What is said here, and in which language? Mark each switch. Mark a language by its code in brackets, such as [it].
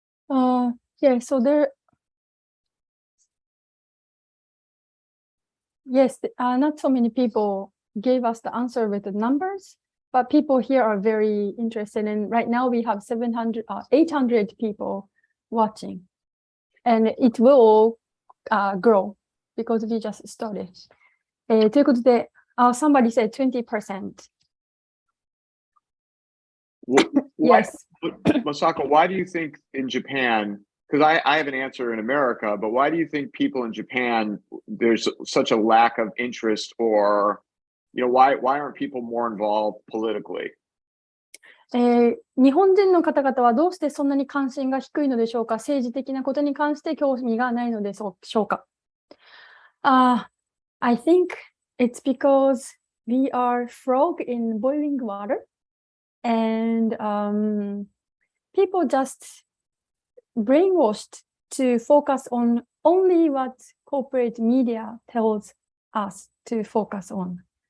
[en] Yeah, so yes, not so many people gave us the answer with the numbers, but people here are very interested. And right now we have 800 people watching, and it will grow because we just started. [ja] ということで、 [en] somebody said 20%. Yes. Masako, why do you think in Japan, because I have an answer in America, but why do you think people in Japan, there's such a lack of interest, or, why aren't people more involved politically? [ja] 日本人の方々はどうしてそんなに関心が低いのでしょうか。政治的なことに関して興味がないのでしょうか。 [en] I think it's because we are frog in boiling water, and people just brainwashed to focus on only what corporate media tells us to focus on.